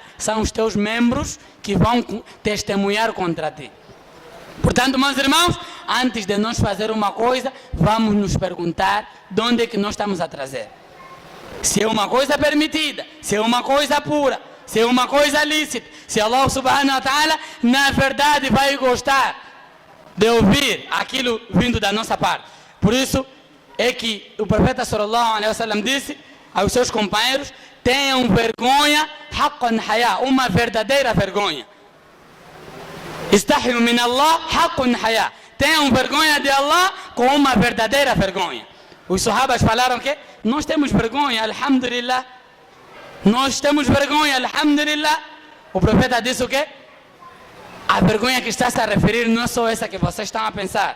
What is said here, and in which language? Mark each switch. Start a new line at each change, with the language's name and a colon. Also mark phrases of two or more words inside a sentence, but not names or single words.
Portuguese: São os teus membros que vão testemunhar contra ti. Portanto, meus irmãos, antes de nós fazer uma coisa, vamos nos perguntar de onde é que nós estamos a trazer. Se é uma coisa permitida, se é uma coisa pura, se é uma coisa lícita, se
Arabic: الله سبحانه وتعالى
Portuguese: na verdade vai gostar de ouvir aquilo vindo da nossa parte. Por isso é que o profeta
Arabic: صلى الله عليه وسلم
Portuguese: disse aos seus companheiros: tenham vergonha,
Arabic: حق الحياء,
Portuguese: uma verdadeira vergonha.
Arabic: استحيوا من الله حق الحياء.
Portuguese: Tenham vergonha de Allah com uma verdadeira vergonha. Os sahabas falaram que nós temos vergonha, alhamdulillah. Nós temos vergonha, alhamdulillah. O profeta disse o quê? A vergonha que está-se a referir não é só essa que vocês estão a pensar.